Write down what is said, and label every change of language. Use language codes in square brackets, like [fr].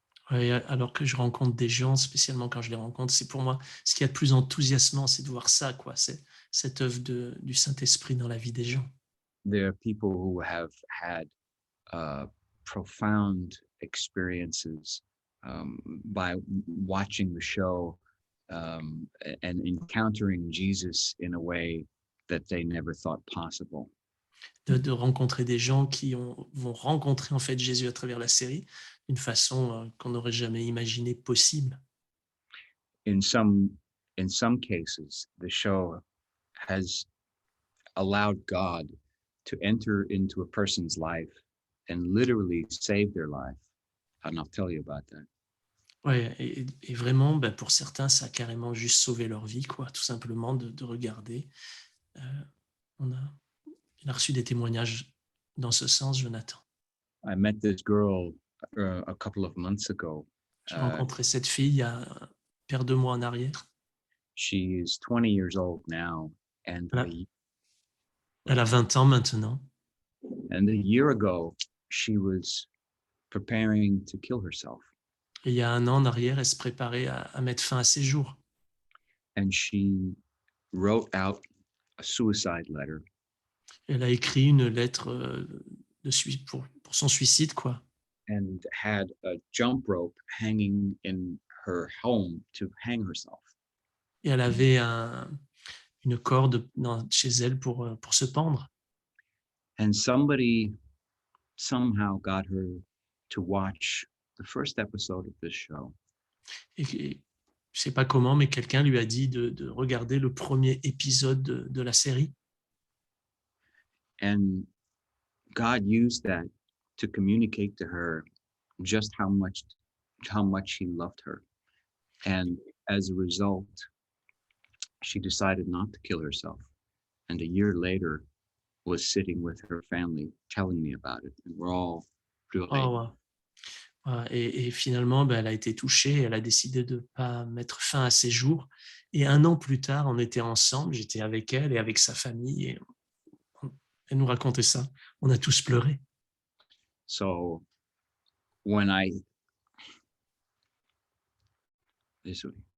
[fr] Ouais, alors que je rencontre des gens, spécialement quand je les rencontre, c'est pour moi ce qu'il y a de plus enthousiasmant, c'est de voir ça, quoi. C'est cette œuvre du Saint-Esprit dans la vie des gens. [en] There are people who have had profound experiences by watching the show and encountering Jesus in a way that they never thought possible. [fr] De rencontrer des gens qui vont rencontrer en fait Jésus à travers la série d'une façon qu'on n'aurait jamais imaginé possible. [en] In some cases, the show has allowed God to enter into a person's life and literally save their life. And I'll tell you about that. [fr] Ouais, et vraiment, ben, pour certains, ça a carrément juste sauvé leur vie, quoi, tout simplement de regarder. On a reçu des témoignages dans ce sens, Jonathan. [en] I met this girl a couple of months ago. [fr] J'ai rencontré cette fille il y a un paire de mois en arrière. [en] She is 20 years old now, and [fr] Elle a 20 ans maintenant. [en] And a year ago, she was preparing to kill herself. [fr] Et il y a un an en arrière, elle se préparait à mettre fin à ses jours. [en] And she wrote out a suicide letter. [fr] Elle a écrit une lettre pour son suicide, quoi. [en] And had a jump rope hanging in her home to hang herself. [fr] Et elle avait une corde chez elle pour se pendre. [en] And somebody somehow got her to watch the first episode of this show. [fr] Et je sais pas comment, mais quelqu'un lui a dit de regarder le premier épisode de la série. [en] And God used that to communicate to her just how much he loved her. And as a result, she decided not to kill herself. And a year later, was sitting with her family, telling me about it. And we're all pleurés. Oh, wow. [fr] Et finalement, elle a été touchée, elle a décidé de ne pas mettre fin à ses jours. Et 1 an plus tard, on était ensemble, j'étais avec elle et avec sa famille. Et elle nous racontait ça. On a tous pleuré. [en] So when désolé.